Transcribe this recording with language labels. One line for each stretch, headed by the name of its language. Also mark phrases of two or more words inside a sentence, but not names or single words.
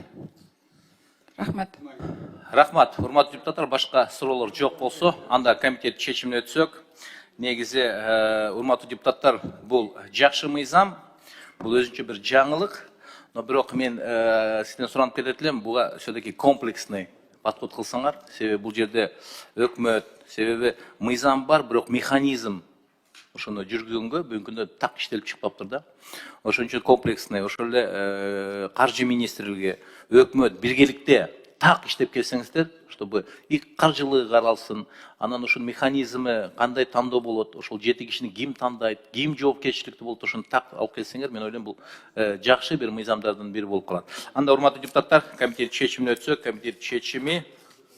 Kyrgyz: Рахмат. Рахмат. Урматтуу депутаттар, башка суроолор жок болсо, анда комитет чечимине өтсөк. Негизи, урматтуу депутаттар, бул жакшы мыйзам, бул өзүнчө бир жаңылык. Но бирок мен сизден суранып кетет элем, буга
Russian: все-таки комплексный подход
Kyrgyz: кылсаңар, себеби бул жерде өкмөт, себеби мыйзам бар, бирок механизм ошону жүргүзгөнгө бүгүнкү күндө так иштелип чыкпаптыр да. Ошон үчүн комплексный ошол эле каржы министрлиги, өкмөт биргеликте так иштеп келсеңиздер,
Russian: чтобы и
Kyrgyz: каржылыгы каралсын, анан ошол механизмы кандай тандоо болот, ошол 7 кишини ким тандайт, ким жоопкерчиликтүү болот, ошону так алып келсеңер, мен ойлойм бул жакшы бир мыйзамдардын бири болуп калат. Анда урматтуу депутаттар, комитет чечимине өтсөк, комитет чечими